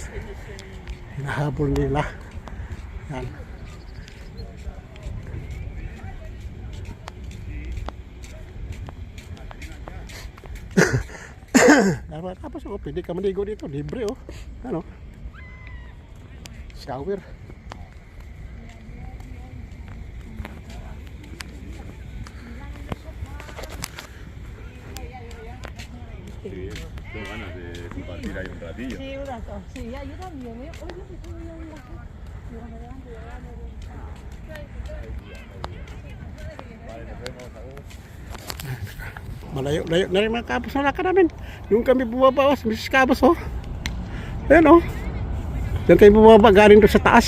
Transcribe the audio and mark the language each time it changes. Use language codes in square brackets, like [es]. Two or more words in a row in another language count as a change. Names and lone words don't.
[tl] Hinahabol nila. Yan. Tapos pwede ka maligo dito, libre oh. Ano? Shower. [es] Tengo ganas de compartir ahí un ratillo. Sí, un rato. Sí, ya yo también. Oye, que [tl] Malayo-layo na rin mga kabos na lakad namin. Yung kami bumabawas, Mrs. Kabos oh. Ayan oh. Diyan kami bumaba galing doon sa taas.